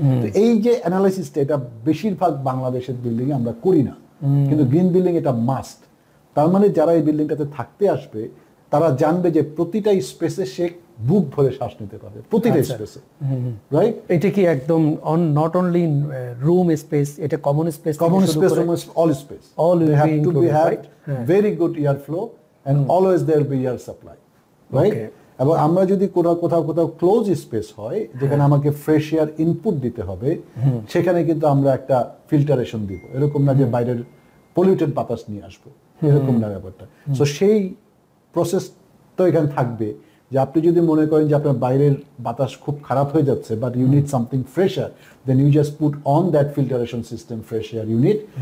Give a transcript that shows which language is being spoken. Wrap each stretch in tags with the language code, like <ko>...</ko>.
<bn>তো এই যে অ্যানালাইসিসটা, এটা বেশিরভাগ বাংলাদেশের বিল্ডিং এ আমরা করি না, কিন্তু গ্রিন বিল্ডিং এটা মাস্ট। তার মানে যারা এই বিল্ডিংটাতে থাকতে আসবে তারা জানবে যে প্রতিটা স্পেসে সে বুক ভরে শ্বাস নিতে পারবে, প্রতিটা স্পেসে, রাইট? এটা কি একদম</bn> <en>not only room space,</en> <bn>এটা common space,</bn> <en>All space, they have to be have very good air flow and always there will be air supply, right?</en> <bn>এবং আমরা যদি কোথাও ক্লোজ স্পেস হয় যেখানে আমাকে ফ্রেশ এয়ার ইনপুট দিতে হবে, সেখানে কিন্তু আমরা একটা ফিল্টারেশন দিব। এরকম না যে বাইরের পলিউটেড বাতাস নিয়ে আসবো, এরকম না ব্যাপারটা। সো সেই প্রসেস তো এখানে থাকবে যে আপনি যদি মনে করেন যে আপনার বাইরের বাতাস খুব খারাপ হয়ে যাচ্ছে,</bn> <en>But you need something fresher, then you just put on that filtration system fresh air unit.</en>